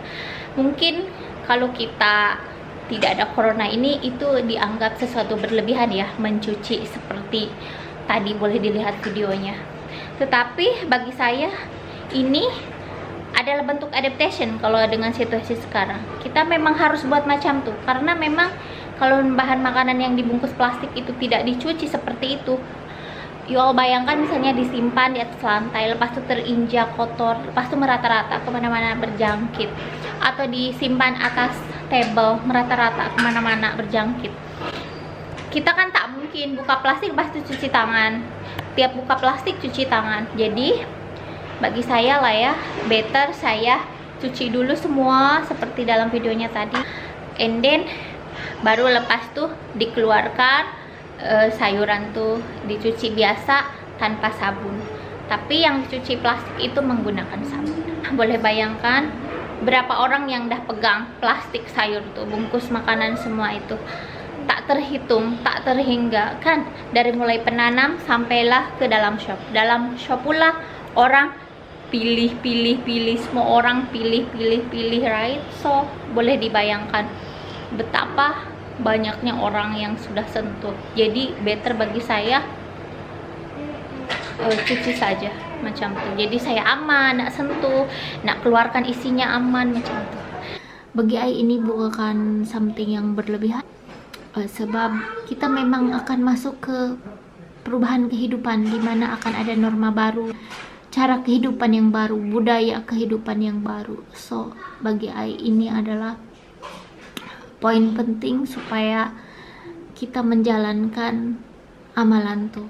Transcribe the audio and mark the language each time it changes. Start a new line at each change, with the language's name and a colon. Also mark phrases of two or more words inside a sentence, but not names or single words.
Malay: Mungkin kalau kita tidak ada corona ini itu dianggap sesuatu berlebihan ya, mencuci seperti tadi boleh dilihat videonya. Tetapi bagi saya ini adalah bentuk adaptation kalau dengan situasi sekarang. Kita memang harus buat macam tuh, karena memang kalau bahan makanan yang dibungkus plastik itu tidak dicuci seperti itu,
English: you all
Malay: bayangkan misalnya disimpan di atas lantai, lepas itu terinjak kotor, lepas itu merata-rata kemana-mana berjangkit, atau disimpan atas table merata-rata kemana-mana berjangkit. Kita kan tak mungkin buka plastik lepas itu cuci tangan, tiap buka plastik cuci tangan. Jadi bagi saya lah ya, better saya cuci dulu semua seperti dalam videonya tadi,
English: and then
Malay: baru lepas tuh dikeluarkan. Sayuran tuh dicuci biasa tanpa sabun, tapi yang dicuci plastik itu menggunakan sabun. Boleh bayangkan berapa orang yang dah pegang plastik sayur tuh, bungkus makanan semua itu, tak terhitung, tak terhingga kan, dari mulai penanam sampailah ke dalam shop pula orang pilih, semua orang pilih, right? So boleh dibayangkan betapa banyaknya orang yang sudah sentuh. Jadi better bagi saya cuci saja macam tuh. Jadi saya aman, nak sentuh, nak keluarkan isinya aman macam tuh. Bagi saya ini bukan something yang berlebihan, sebab kita memang akan masuk ke perubahan kehidupan, dimana akan ada norma baru, cara kehidupan yang baru, budaya kehidupan yang baru. So bagi saya ini adalah poin penting supaya kita menjalankan amalan tuh.